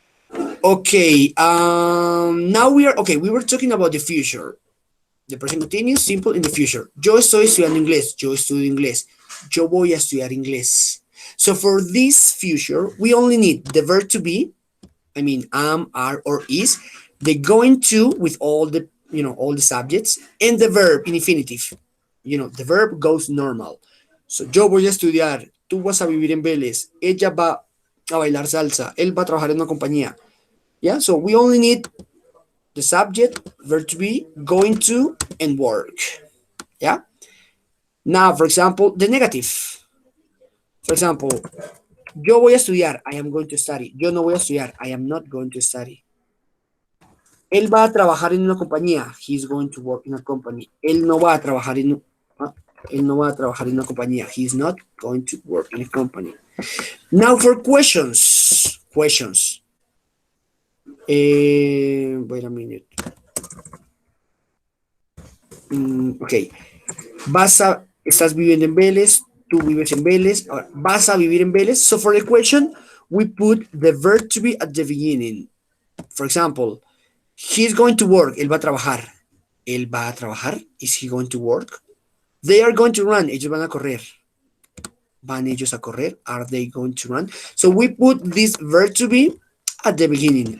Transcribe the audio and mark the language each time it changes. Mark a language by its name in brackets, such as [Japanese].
[English] Okay, now we were talking about the future. The present continuous, simple in the future. [Spanish] Yo estoy estudiando inglés. Yo estudio inglés. Yo voy a estudiar inglés. [English] So for this future, we only need the verb to be. I mean, am, are, or is. The going to with all the, all the subjects. And the verb in infinitive. The verb goes normal. So, [Spanish] yo voy a estudiar. Tú vas a vivir en Vélez. Ella va a bailar salsa. Él va a trabajar en una compañía. [English] Yeah, so we only need the subject, verb to be, going to, and work. Yeah. Now, for example, the negative. For example, [Spanish] yo voy a estudiar. [English] I am going to study. [Spanish] Yo no voy a estudiar. [English] I am not going to study. [Spanish] Él va a trabajar en una compañía. [English] He's going to work in a company. [Spanish] Él no va a trabajar él no va a trabajar en una compañía. [English] He's not going to work in a company. Now for questions. Questions. Wait a minute. Ok. [Spanish] Estás viviendo en Vélez, tú vives en Vélez, ahora, vas a vivir en Vélez. [English] So for the question, we put the verb to be at the beginning. For example, he's going to work, [Spanish] él va a trabajar. [English] Él va a trabajar, is he going to work? They are going to run, [Spanish] ellos van a correr. ¿Van ellos a correr? [English] Are they going to run? So we put this verb to be at the beginning.